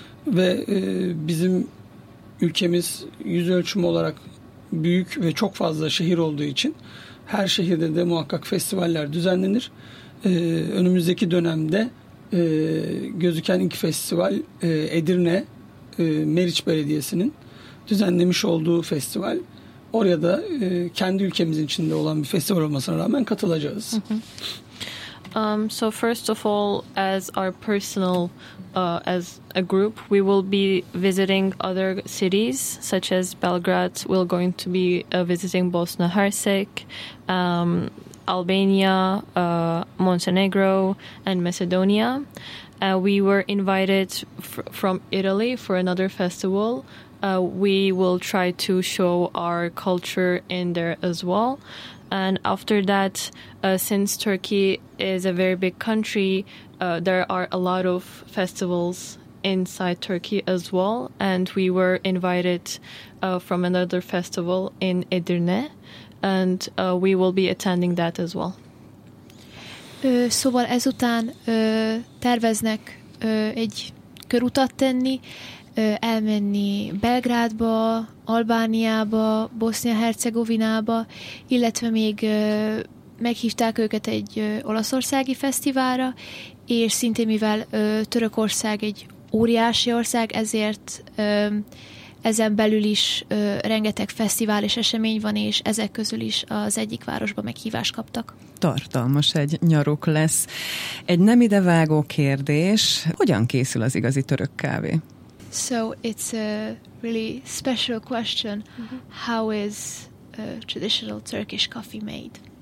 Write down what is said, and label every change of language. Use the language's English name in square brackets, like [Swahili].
[Turkish] Ve bizim ülkemiz yüz ölçümü olarak büyük ve çok fazla şehir olduğu için her şehirde de muhakkak festivaller düzenlenir. Önümüzdeki dönemde gözüken ilk festival Edirne Meriç Belediyesi'nin düzenlemiş olduğu festival. Oraya da kendi ülkemizin içinde olan bir festival olmasına rağmen katılacağız. [English] So first of all, as our personal as a group, we will be visiting other cities such as Belgrade. We're going to be visiting Bosna Hersek, Albania, Montenegro, and Macedonia. We were invited from Italy for another festival. We will try to show our culture in there as well. And after that, since Turkey is a very big country, there are a lot of festivals inside Turkey as well. And we were invited from another festival in Edirne. And we will be attending that as well. [Hungarian] Szóval ezután terveznek egy körutat tenni, elmenni Belgrádba, Albániába, Bosznia-Hercegovinába, illetve még meghívták őket egy olaszországi fesztiválra, és szintén mivel Törökország egy óriási ország, ezért ezen belül is rengeteg fesztivál és esemény van, és ezek közül is az egyik városba meghívást kaptak. Tartalmas egy nyaruk lesz. Egy nem idevágó kérdés, hogyan készül az igazi török kávé? [English] So it's a really special question. Mm-hmm. How is traditional Turkish coffee made?